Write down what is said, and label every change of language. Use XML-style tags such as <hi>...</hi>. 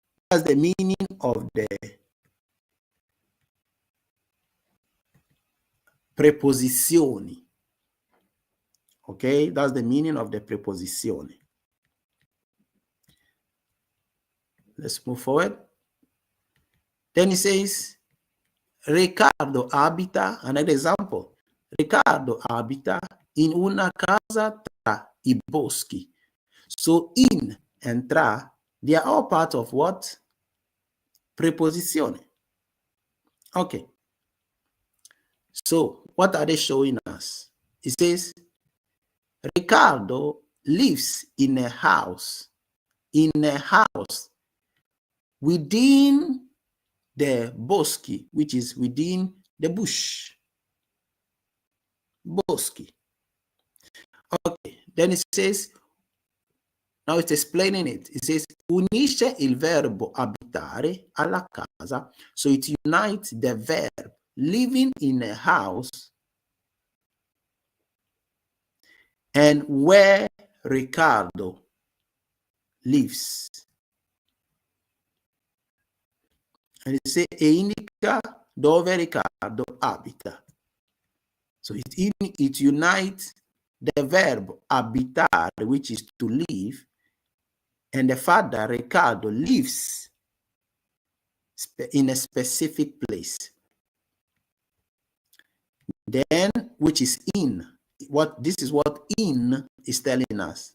<en>That's the meaning of the preposizioni. Okay, that's the meaning of the preposizioni. Let's move forward. Then he says,</en> <it>Riccardo abita,</it> <en>another example.</en> <it>Riccardo abita in una casa tra i boschi.</it> <en>So in and tra, they are all part of what? Preposizioni. Okay. So what are they showing us? It says, Ricardo lives in a house within the boschi, which is within the bush. Boschi. Okay, then it says, now it's explaining it. It says,</en> <it>unisce il verbo abitare alla casa.</it> <en>So it unites the verb living in a house and where Ricardo lives. And it says,</en> <it>e indica dove Ricardo abita.</it> <en>So it unites the verb abitare, which is to live, and the fact that Ricardo lives in a specific place. Then, which is in. This is what in is telling us.</en>